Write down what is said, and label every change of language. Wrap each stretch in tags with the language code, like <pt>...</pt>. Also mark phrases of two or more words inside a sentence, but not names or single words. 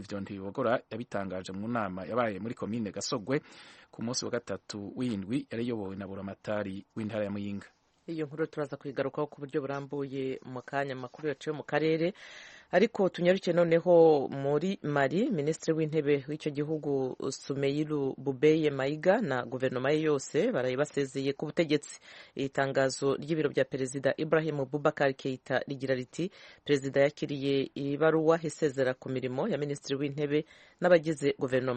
<rn>Ivyo Ntibibogora yabitangaje mu nama yabaye muri komine Gasogwe ku munsi wa gatatu w'indwi yari yobowe na buramatari w'intara ya Muyinga.</rn> <rw>iyo nkuru turaza kuyigarukaho ku buryo burambuye mu kanya amakuru yaciye mu karere. Ariko tunyarukiye noneho muri Mali, minisitiri w'intebe w'icyo gihugu Soumeilou Boubeye Maïga na guverinoma ye yose baraye basezeye ku butegetsi. Iri tangazo ry'ibiro bya perezida Ibrahim Boubacar Keita rigira riti perezida yakiriye ibaruwa isezera ku mirimo ya minisitiri w'intebe n'abagize guverinoma.</rw>